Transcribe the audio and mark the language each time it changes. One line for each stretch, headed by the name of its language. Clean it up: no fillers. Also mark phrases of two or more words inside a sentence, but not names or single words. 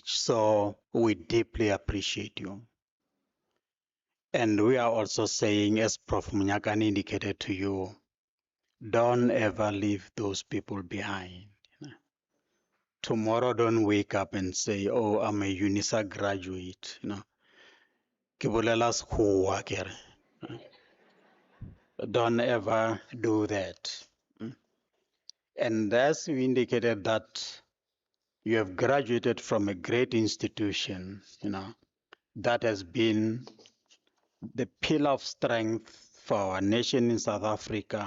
English: So we deeply appreciate you. And we are also saying, as Prof. Munyakan indicated to you, don't ever leave those people behind. Tomorrow, don't wake up and say, oh, I'm a UNISA graduate.
Northern Sotho: Ke bolela sekgowa kere.
English: Don't ever do that. And as you indicated that you have graduated from a great institution, that has been the pillar of strength for our nation in South Africa.